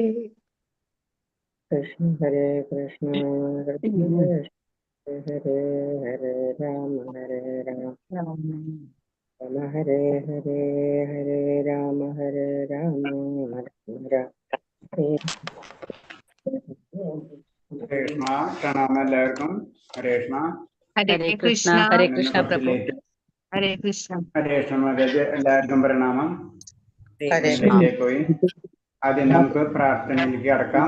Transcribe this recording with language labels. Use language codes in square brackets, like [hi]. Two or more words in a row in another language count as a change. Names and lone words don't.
[sa] कृष्ण हरे कृष्ण, कृष्ण कृष्ण हरे हरे, राम हरे राम, राम हरे हरे, हरे राम हरे राम, राम हरे [ml] കൃഷ്ണ പ്രണാമം എല്ലാവർക്കും. [sa] ഹരേ കൃഷ്ണ. ഹരേ കൃഷ്ണ. ഹരേ കൃഷ്ണ [ml] കുറച്ച് പ്രഭു. ലേറ്റ്. [sa] ഹരേ കൃഷ്ണ. ഹരേ കൃഷ്ണ [ml] മകൾക്ക് എല്ലാവർക്കും പ്രണാമം. ഹരേ ലേറ്റായി പോയി. ആദ്യം നമുക്ക് പ്രാർത്ഥനയിലേക്ക് കടക്കാം.